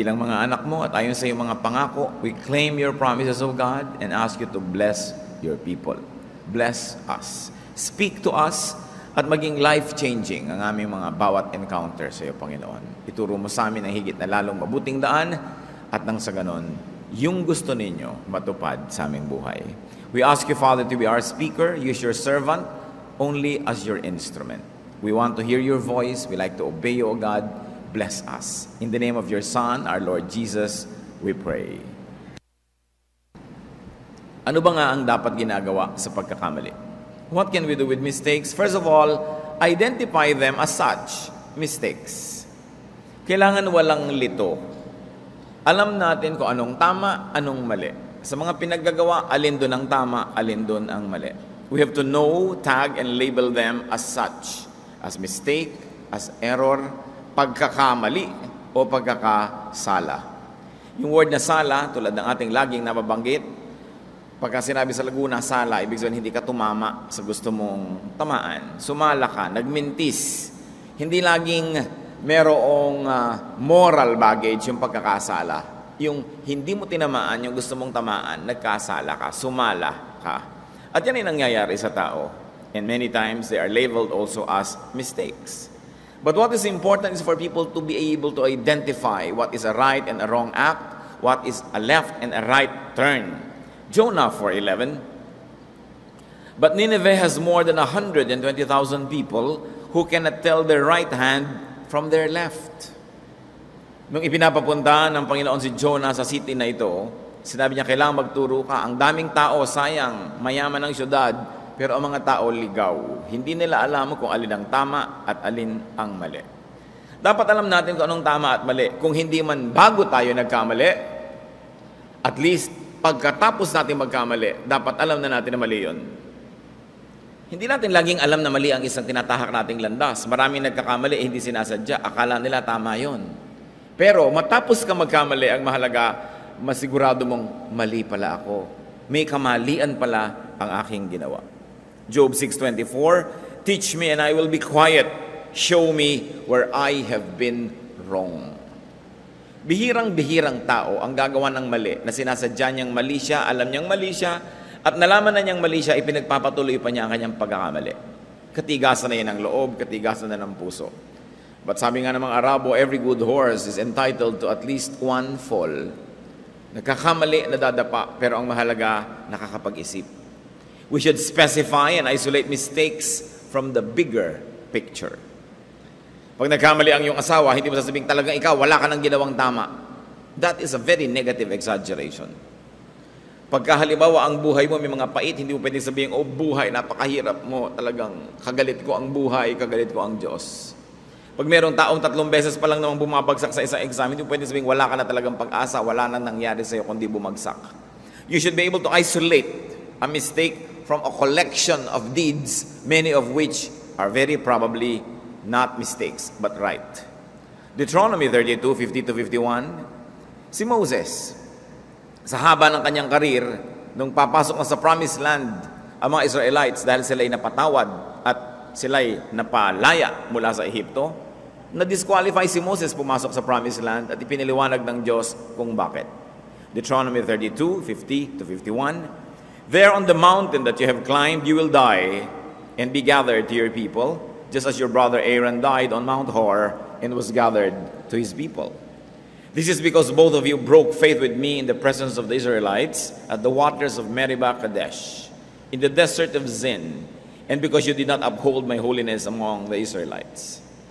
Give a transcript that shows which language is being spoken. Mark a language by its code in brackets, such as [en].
[tl] Bilang mga anak mo at ayon sa iyong mga pangako, [en] we claim your promises of God and ask you to bless your people. Bless us. Speak to us [tl] at maging life-changing ang aming mga bawat encounter sa iyo, Panginoon. Ituro mo sa amin ang higit na lalong mabuting daan at nang sa ganon, yung gusto ninyo matupad sa aming buhay. [en] We ask you, Father, to be our speaker. Use your servant only as your instrument. We want to hear your voice. We like to obey you, O God. Bless us. In the name of your Son, our Lord Jesus, we pray. [tl] Ano ba nga ang dapat ginagawa sa pagkakamali? [en] What can we do with mistakes? First of all, identify them as such, mistakes. [tl] Kailangan walang lito. Alam natin kung anong tama, anong mali. Sa mga pinaggagawa, alin doon ang tama, alin doon ang mali. [en] We have to know, tag, and label them as such. As mistake, as error, pagkakamali, o pagkakasala. [tl] Yung word na sala, tulad ng ating laging nababanggit, pagka sinabi sa Laguna, sala, ibig sabihin hindi ka tumama sa gusto mong tamaan. Sumala ka, nagmintis. Hindi laging merong moral baggage yung pagkakasala. Yung hindi mo tinamaan, yung gusto mong tamaan, nagkasala ka, sumala ka. At yan ay nangyayari sa tao. [en] And many times, they are labeled also as mistakes. But what is important is for people to be able to identify what is a right and a wrong act, what is a left and a right turn. Jonah 4:11. But Nineveh has more than 120,000 people who cannot tell their right hand from their left. [tl] Nung ipinapapunta ng Panginoon si Jonah sa city na ito, sinabi niya, kailangan magturo ka. Ang daming tao, sayang, mayaman ang syudad, pero ang mga tao ligaw. Hindi nila alam kung alin ang tama at alin ang mali. Dapat alam natin kung anong tama at mali. Kung hindi man bago tayo nagkamali, at least pagkatapos natin magkamali, dapat alam na natin na mali yun. Hindi natin laging alam na mali ang isang tinatahak nating landas. Maraming nagkakamali, hindi sinasadya. Akala nila tama yun. Pero matapos ka magkamali, ang mahalaga, masigurado mong mali pala ako. May kamalian pala ang aking ginawa. [en] Job 6:24, teach me and I will be quiet. Show me where I have been wrong. [tl] Bihirang-bihirang tao ang gagawa ng mali na sinasadya niyang mali siya, alam niyang mali siya, at nalaman na niyang mali siya, ipinagpapatuloy pa niya ang kanyang pagkakamali. Katigasan na yan ng loob, katigasan na ng puso. But sabi nga ng mga Arabo, [en] every good horse is entitled to at least one fall. [tl] Nagkakamali, nadadapa, pero ang mahalaga, nakakapag-isip. [en] We should specify and isolate mistakes from the bigger picture. [tl] Pag nagkamali ang iyong asawa, hindi mo sasabing talagang ikaw, wala ka nang ginawang tama. [en] That is a very negative exaggeration. [tl] Pagka halimbawa ang buhay mo may mga pait, hindi mo pwedeng sabihin, oh buhay, napakahirap mo, talagang kagalit ko ang buhay, kagalit ko ang Diyos. Pag mayroong taong 3 beses pa lang namang bumabagsak sa isang exam, hindi mo pwedeng sabihin, wala ka na talagang pag-asa, wala na nangyari sa iyo kundi bumagsak. [en] You should be able to isolate a mistake from a collection of deeds, many of which are very probably not mistakes, but right. [tl] Deuteronomy 32, 50-51, si Moses, sa haba ng kanyang karir, nung papasok na sa Promised Land, ang mga Israelites, dahil sila'y napatawad at sila'y napalaya mula sa Ehipto, na-disqualify si Moses pumasok sa Promised Land at ipiniliwanag ng Diyos kung bakit. [en] Deuteronomy 32, 50-51, there on the mountain that you have climbed, you will die and be gathered to your people, just as your brother Aaron died on Mount Hor and was gathered to his people. This is because both of you broke faith with me in the presence of the Israelites at the waters of Meribah Kadesh, in the desert of Zin, and because you did not uphold my holiness among the Israelites.